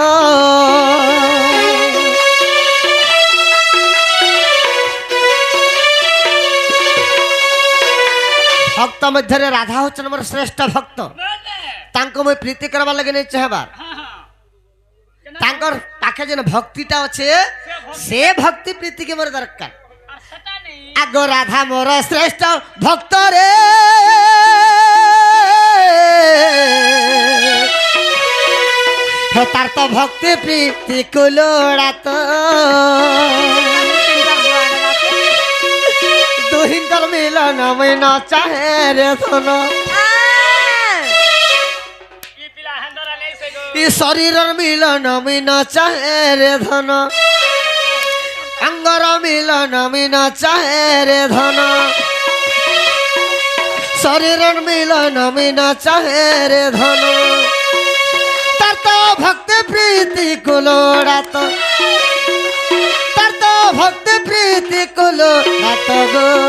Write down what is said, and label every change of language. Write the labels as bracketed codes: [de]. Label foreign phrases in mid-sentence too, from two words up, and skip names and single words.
[as] ভক্ত মধ্যে রাধা হচ্ছেন আমার শ্রেষ্ঠ ভক্ত তাঙ্ক মুই প্রীতি করবার লাগে নেই চাহবার তাঙ্কর পাখে যেন ভক্তিটা আছে সে ভক্তি প্রীতিকে মোর দরকার আগ রাধা মোর শ্রেষ্ঠ ভক্ত রে তার তো ভক্তি প্রীতি কুলোড়াত দুহিনকর মিলন মই ন চাহে রে ধন ই শরীরর মিলন মই ন চাহে রে ধন অঙ্গর মিলন মই ন চাহে রে ধন শরীরর মিলন মই ন চাহে রে ধন তার তো ভক্তি প্রীতি কুলোড়াত তার তো ভক্তি প্রীতি কুলোড়াত গো